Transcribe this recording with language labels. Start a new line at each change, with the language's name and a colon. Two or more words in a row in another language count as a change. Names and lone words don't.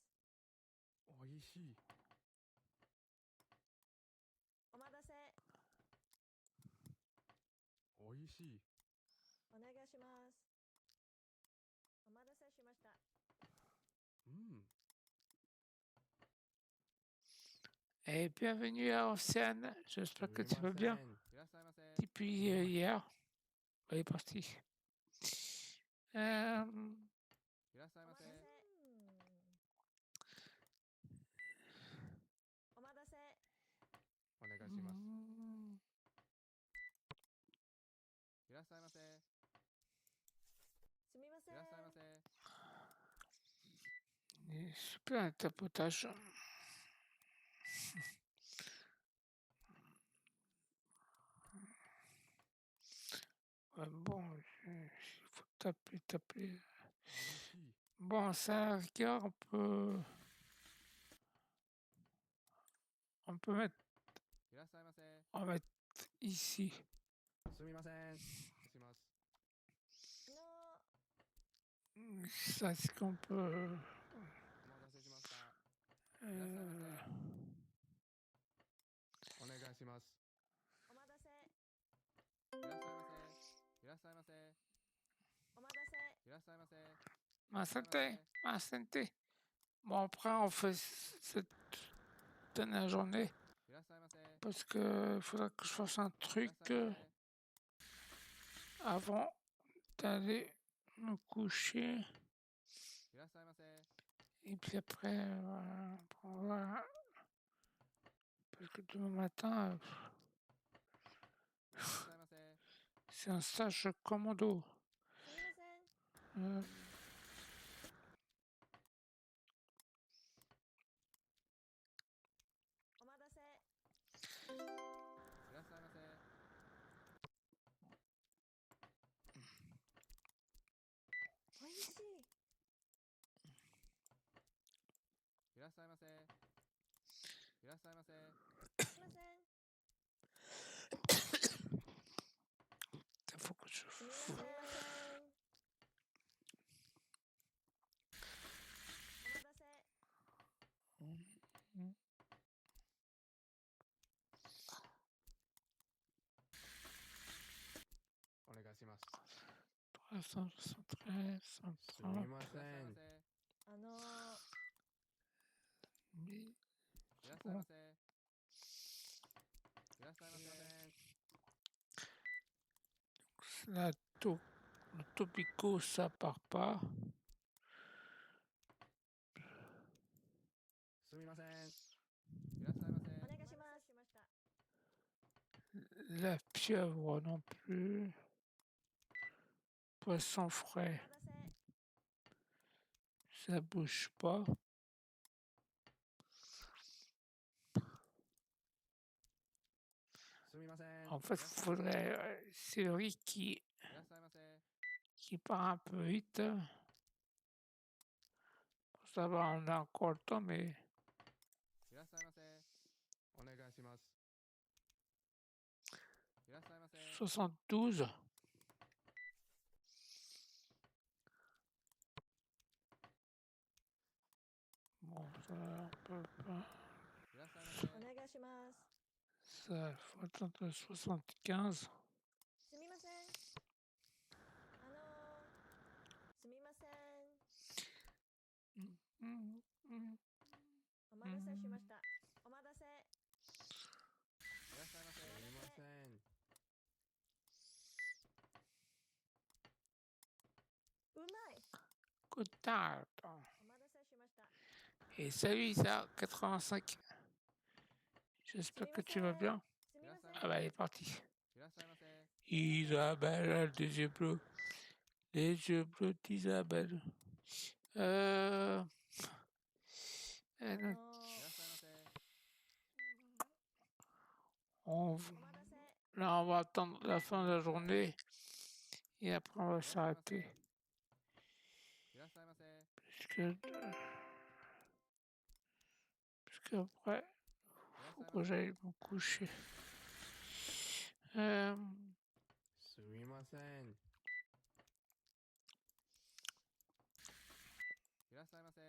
Japanese: おいしいお待たせおいしいお願いしますお待たせしました
French: Et bienvenue à Océane. J'espère que tu vas bien
Japanese: いらっしゃいませ
French: depuis hier. Elle est partie.
Japanese: いらっしゃいませお待たせお願いしますいらっしゃいませすみませんいらっしゃいませ
French: Super un tapotage. Ouais, bon, il faut taper.
Japanese: おいしい
French: Bon, ça, regarde, on peut mettre,
Japanese: いらっしゃいませ
French: on va mettre ici.
Japanese: すみませんします
French: Ça, c'est qu'on peut.
Japanese: お待たせしましたいらっしゃいませお願いしますお待たせいらっしゃいませいらっしゃいませお待たせいらっしゃいませ
French: Ma santé, ma santé. Bon, après, on fait cette dernière journée. parce que il faudra que je fasse un truc avant d'aller me coucher.
Japanese: いらっしゃいませ。
French: Et puis après, voilà. Parce que demain matin,
Japanese: いらっしゃいませ。
French: c'est un stage commando.
Japanese: すみません。
French: Euh,
Japanese: お待たせ。いらっしゃいませ。おいしい。いらっしゃいませ。いらっしゃいませ。すみません。
French: il faut que je
Japanese: すみません。お待たせ。お願いします。 373, すみ 130, ません。 1000. いらっしゃいませ。いらっしゃいませ。
French: La le topico, ça part pas.
Japanese: すみません。いらっしゃいませ。お願いします。しました。
French: La pieuvre non plus. Poisson frais,
Japanese: お待たせ。
French: ça bouge pas.
Japanese: すみません。
French: En fait, faudrait. C'est le riz
Japanese: いらっしゃいませ。
French: qui part un peu vite. Ça va, on a encore le temps, mais
Japanese: いらっしゃいませ。お願いします。いらっしゃいませ。
French: 72. Bon, ça, on peut pas.
Japanese: いらっしゃいませ。お願いします。
French: Ça, faut attendre 75.
Japanese: すみません。すみません。 Mm, mm. お待たせしました。お待たせ。いらっしゃいませ。すみません。うまい。
English: Good time.
Japanese: お待たせしました。
French: Et salut Isa, 85. J'espère que tu vas bien.
Japanese: すみません。
French: Ah bah, elle est partie.
Japanese: いらっしゃいませ。
French: Isabelle, elle a des yeux bleus. Les yeux bleus d'Isabelle. Euh... elle-
Japanese: いらっしゃいませ。
French: on...
Japanese: お待たせ。
French: Là, on va attendre la fin de la journée. Et après, on va
Japanese: いらっしゃいませ。
French: s'arrêter.
Japanese: いらっしゃいませ。
French: Parce que après,
Japanese: いらっし
French: faut
Japanese: ゃい
French: que
Japanese: ませ。
French: j'aille me coucher.
Japanese: すみません。いらっしゃいませ。